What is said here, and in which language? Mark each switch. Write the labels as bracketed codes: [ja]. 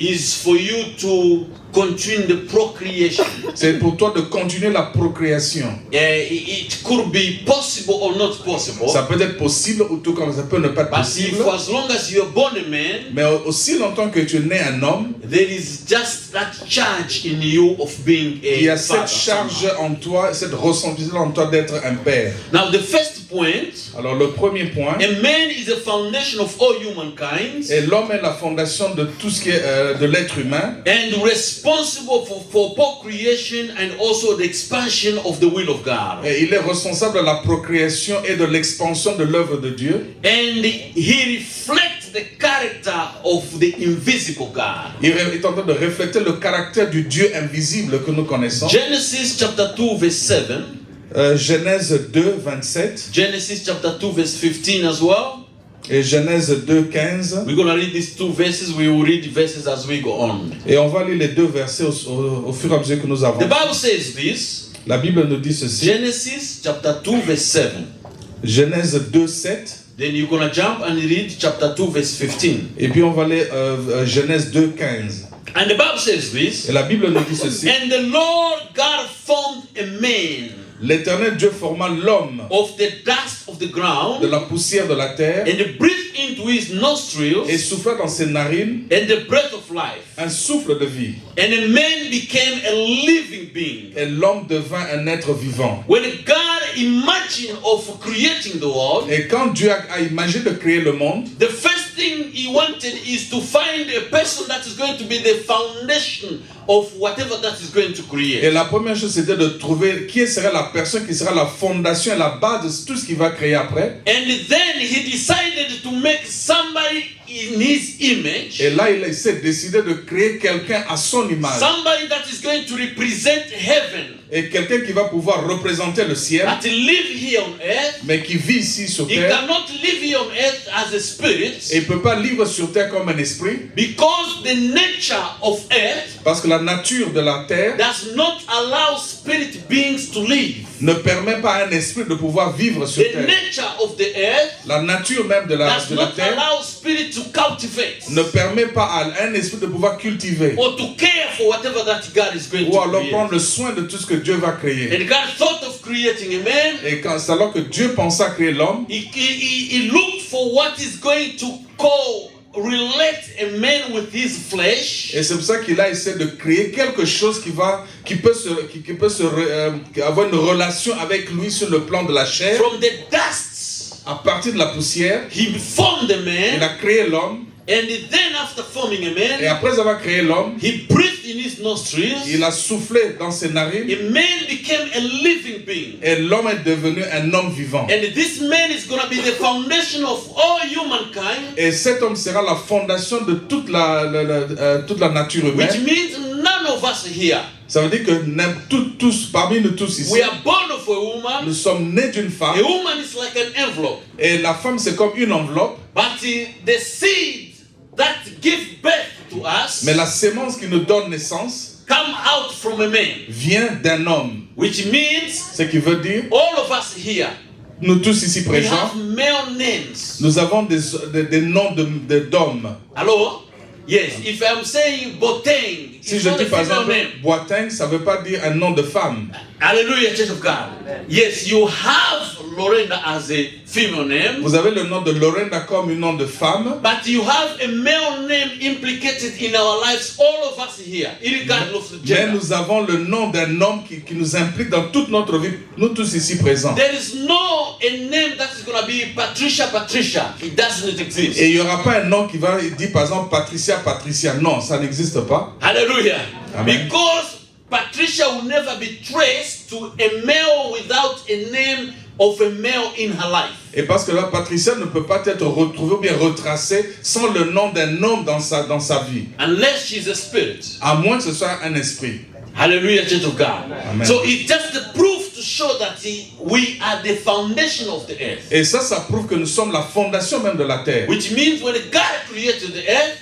[en] is for you to continue the procreation. [fr] c'est pour toi de continuer la procréation. [en] It could be possible or not possible. [fr] Ça peut être possible ou tout comme ça peut ne pas être [en] But [fr] possible. [en] if as long as you are born a man, [fr] Mais aussi longtemps que tu es né un homme, [en] there is just that charge in you of being a [fr] il y a [en] father. [fr] cette charge en toi, cette responsabilité en toi d'être un père. [en] Now the first point, [fr] Alors le premier point, [en] a man is the foundation of all humankind [fr] et l'homme est la fondation de tout ce qui est de l'être humain. [en] and responsible for procreation and also the expansion of the will of God. [fr] Et il est responsable de la procréation et de l'expansion de l'œuvre de Dieu. [en] And he reflects the character of the invisible God. [fr] Il est en train de refléter le caractère du Dieu invisible que nous connaissons. [en] Genesis chapter 2 verse 7. [fr] Genèse 2, 27 [en] Genesis chapter 2 verse 15 as well. [fr] et Genèse 2, 15. [en] We're going to read these two verses. We will read the verses as we go on. [fr] Et on va lire les deux versets au fur et à mesure que nous [en] The [fr] avançons. [en] Bible says this. [fr] La Bible nous dit ceci. [en] Genesis chapter 2 verse 7. [fr] Genèse 2, 7. [en] Then you're going to jump and read chapter 2 verse 15. [fr] Et puis on va lire Genèse 2, 15. [en] And the Bible says this. [fr] Et la Bible nous dit ceci. [en] And the Lord God formed a man [fr] L'Éternel Dieu forma l'homme [en] of the dust of the ground [fr] de la poussière de la terre [en] and breathed into his nostrils [fr] et souffla dans ses narines [en] and the breath of life. [fr] un souffle de vie. [en] And a man became a living being. [fr] Et l'homme devint un être vivant. [en] When God imagined of creating the world, [fr] Et quand Dieu a imaginé de créer le monde, [en] the first thing he wanted is to find a person that is going to be the foundation of whatever that is going to [fr] et [en] create. [fr] la première chose c'était de trouver qui sera la personne qui sera la fondation et la base de tout ce qu'il va créer après. [en] And then he decided to make somebody in his image, [fr] Et là, il s'est décidé de créer quelqu'un à son image. [en] somebody that is going to represent heaven, [fr] Et quelqu'un qui va pouvoir représenter le ciel, [en] that live here on earth. [fr] mais qui vit ici sur [en] He [fr] terre. [en] cannot live here on earth as a spirit [fr] Et il ne peut pas vivre sur terre comme un esprit. [en] because the nature of earth [fr] Parce que la nature de la terre [en] does not allow spirit beings to live. [fr] ne permet pas à un esprit de pouvoir vivre sur [en] The [fr] terre. [en] nature of the earth [fr] La nature même de la [en] does not [fr] terre [en] allow spirit to cultivate [fr] ne permet pas à un esprit de pouvoir cultiver. [en] or to care for whatever that God is going [fr] Ou [en] to [fr] alors [en] create. [fr] prendre le soin de tout ce que Dieu va créer. [en] And God thought of creating a man. [fr] Et quand c'est alors que Dieu pensait à créer l'homme, [en] He looked for what is going to relate a man with his flesh. [fr] et c'est pour ça qu'il a essayé de créer quelque chose qui peut avoir une relation avec lui sur le plan de la chair. [en] From the dust, [fr] À partir de la poussière, [en] he formed a [fr] il [en] man. [fr] a créé l'homme. [en] And then after forming a [fr] Et [en] man, [fr] après avoir créé l'homme, [en] he breathed in his nostrils. [fr] il a soufflé dans ses narines. [en] A man became a living being. [fr] Et l'homme est devenu un homme vivant. [en] And this man is going to be the foundation of all humankind, [fr] Et cet homme sera la fondation de toute la nature humaine. [en] which means none of us here. [fr] Ça veut dire que tous, parmi nous tous ici, [en] We are born of a woman. [fr] nous sommes nés d'une femme. [en] A woman is like an envelope. [fr] Et la femme, c'est comme une enveloppe. [en] But the seed that gives birth to us [fr] Mais la sémence qui nous donne naissance [en] come out from a man, [fr] vient d'un homme. [en] which means [fr] Ce qui veut dire, [en] all of us here, [fr] nous tous ici [en] we [fr] présents, [en] have male names. [fr] nous avons des noms d'hommes. [en] Hello? Yes, if I'm saying Boteng, [fr] Si [en] it's [fr] je [en] not [fr] dis [en] a [fr] par [en] female [fr] exemple [en] name. [fr] Boateng, ça ne veut pas dire un nom de femme. [en] Hallelujah, Church of God. Yes, you have Lorenda as a female name, [fr] Vous avez le nom de Lorenda comme un nom de femme, [en] but you have a male name implicated in our lives, all of us here, irregardless of the [fr] mais [en] gender. [fr] nous avons le nom d'un homme qui nous implique dans toute notre vie, nous tous ici présents. [en] There is no a name that is going to be Patricia. It doesn't exist. [fr] Et il n'y aura pas un nom qui va dire par exemple Patricia. Non, ça n'existe pas. [en] Hallelujah. Amen. Because Patricia will never be traced to a male without a name of a male in her life. [fr] Et parce que là, Patricia ne peut pas être retrouvée ou bien retracée sans le nom d'un homme dans sa vie. [en] Unless she's a spirit. [fr] À moins que ce soit un esprit. [en] Hallelujah, Church of God. Amen. So it just proves to show that we are the foundation of the earth. [fr] Et ça prouve que nous sommes la fondation même de la terre. [en] Which means when God created the earth,